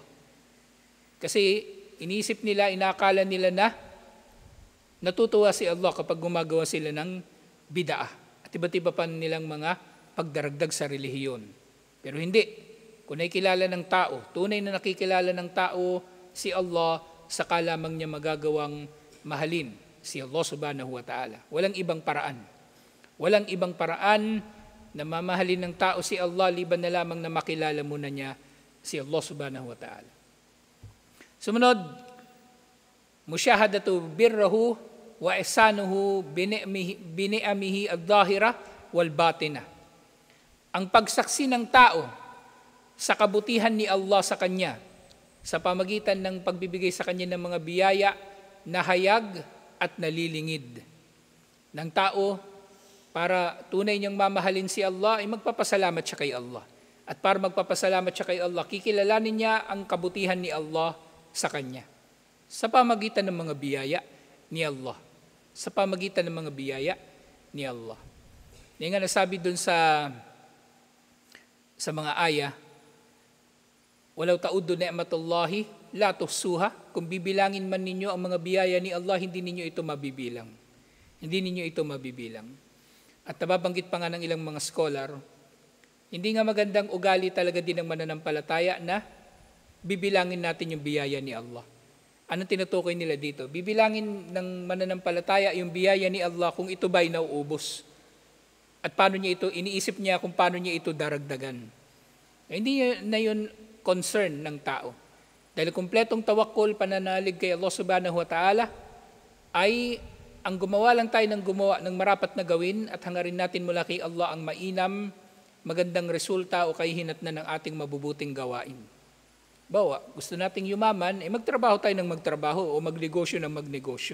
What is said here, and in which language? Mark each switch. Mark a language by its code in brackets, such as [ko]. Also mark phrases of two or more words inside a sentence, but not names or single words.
[tl] Kasi iniisip nila, inakala nila na natutuwa si Allah kapag gumagawa sila ng bid'ah at iba't iba pa nilang mga pagdaragdag sa relihiyon. Pero hindi. Kung nakikilala ng tao, tunay na nakikilala ng tao si Allah, saka lamang niya magagawang mahalin si Allah [ar] سبحانه وتعالى. [tl] Walang ibang paraan. Walang ibang paraan na mamahalin ng tao si Allah liban na lamang na makilala muna niya si Allah [ar] سبحانه وتعالى. Sumunod, مشاهدة بره وإحسانه بنعمه الظاهرة والباطنة. [tl] Ang pagsaksi ng tao sa kabutihan ni Allah sa kanya sa pamagitan ng pagbibigay sa kanya ng mga biyaya na hayag at nalilingid ng tao para tunay niyang mamahalin si Allah ay magpapasalamat siya kay Allah. At para magpapasalamat siya kay Allah, kikilalanin niya ang kabutihan ni Allah sa kanya sa pamagitan ng mga biyaya ni Allah. Sa pamagitan ng mga biyaya ni Allah. Yan nga nasabi dun sa mga aya, [ar] "وإن تعدوا نعمة الله لا تحصوها." [tl] Kung bibilangin man ninyo ang mga biyaya ni Allah, hindi ninyo ito mabibilang. Hindi ninyo ito mabibilang. At nababanggit pa nga ng ilang mga scholar, hindi nga magandang ugali talaga din ng mananampalataya na bibilangin natin yung biyaya ni Allah. Anong tinutukoy nila dito? Bibilangin ng mananampalataya yung biyaya ni Allah kung ito ba'y nauubos. At paano niya ito, iniisip niya kung paano niya ito daragdagan. Hindi na yun concern ng tao. Dahil kumpletong tawakkul, pananalig kay Allah [ar] سبحانه وتعالى, [tl] ay ang gumawa lang tayo ng gumawa ng marapat na gawin at hangarin natin mula kay Allah ang mainam, magandang resulta o kahihinatnan ng ating mabubuting gawain. Bawa, gusto nating yumaman, magtrabaho tayo ng magtrabaho o magnegosyo ng magnegosyo.